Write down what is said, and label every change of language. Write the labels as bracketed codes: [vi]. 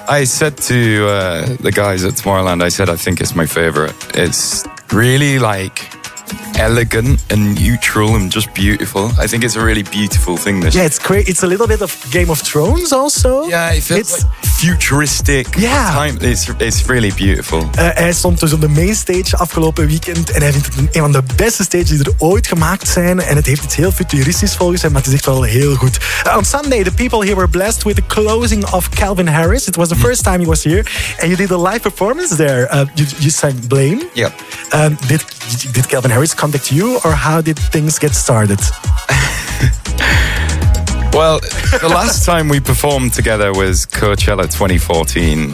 [en] I said to the guys at Tomorrowland, I said, I think it's my favorite. It's really like elegant and neutral and just beautiful. I think it's a really beautiful thing. This. Yeah, it's great. It's a little bit of Game of Thrones also. Yeah, it feels futuristic. Yeah. It's really beautiful. [nl] Hij stond dus op de main stage afgelopen weekend en hij vindt het een van de beste stages die er ooit gemaakt zijn. En het heeft iets heel futuristisch volgens hem, maar het is echt wel heel goed. [en] On Sunday, the people here were blessed with the closing of Calvin Harris. It was the first time he was here. And you did a live performance there. You sang Blame. Yeah. Did Calvin Harris contact you, or how did things get started? Well, the last time we performed together was Coachella 2014.